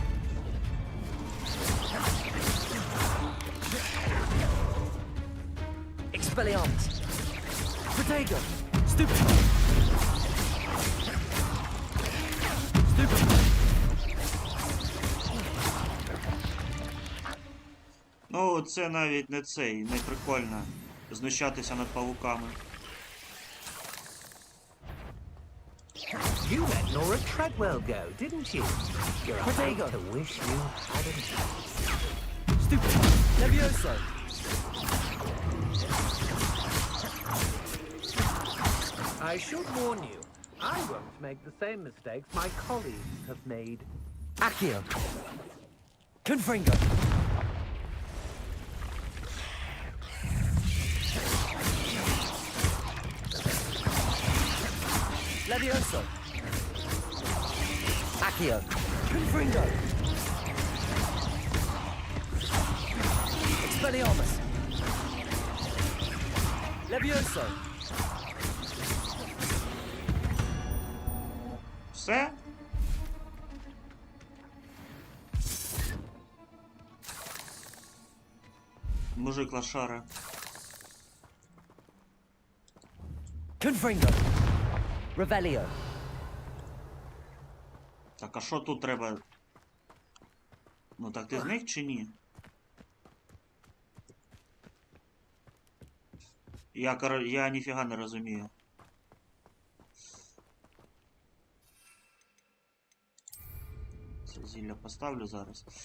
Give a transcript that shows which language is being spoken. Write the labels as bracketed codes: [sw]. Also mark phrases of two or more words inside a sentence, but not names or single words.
[en] Expelliarmus. Protego. Stupid. Stupid. [uk] Ну, це навіть не цей, не прикольно знущатися над павуками. [en] You let Nora Treadwell go, didn't you? You're a Protego. to wish you hadn't. Stupid. Levioso. I should warn you, I won't make the same mistakes my colleagues have made. Accio. Confringo. Levioso. Accio. Confringo. Expelliarmus. Levioso. [uk] Все? Мужик лошара. [en] Confringo. Revelio. [uk] Так, а що тут треба? Ну так ти зник чи ні? Я ніфіга не розумію. Це зілля поставлю зараз.